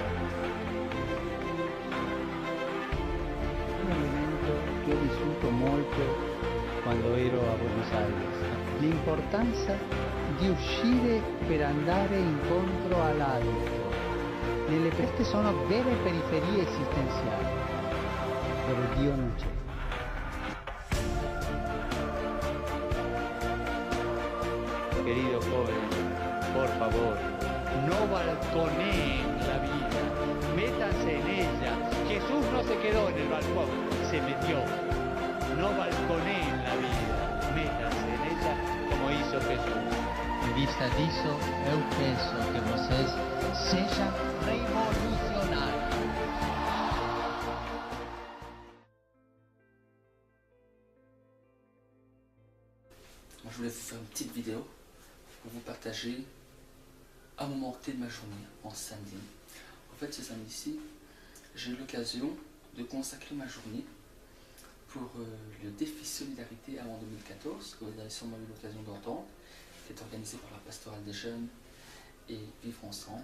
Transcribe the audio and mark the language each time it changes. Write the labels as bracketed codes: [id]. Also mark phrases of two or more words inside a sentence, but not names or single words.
[it] Un elemento che ho vissuto molto quando ero a Buenos Aires, l'importanza di uscire per andare incontro all'altro. Queste sono vere periferie esistenziali, dove Dio non c'è. [es] Querido joven, por favor, no balconeen la vida, métanse en ella. Jesús no se quedó en el balcón, se metió. No balconeen la vida, métanse en ella como hizo Jesús. [pt] En vista disso, eu penso que vocês sejam revolucionários. [fr] Je voulais vous faire une petite vidéo pour vous partager un moment clé de ma journée en samedi. En fait, ce samedi-ci, j'ai eu l'occasion de consacrer ma journée pour le défi Solidarité avant 2014, que vous avez sûrement eu l'occasion d'entendre, qui est organisé par la Pastorale des Jeunes et Vivre Ensemble.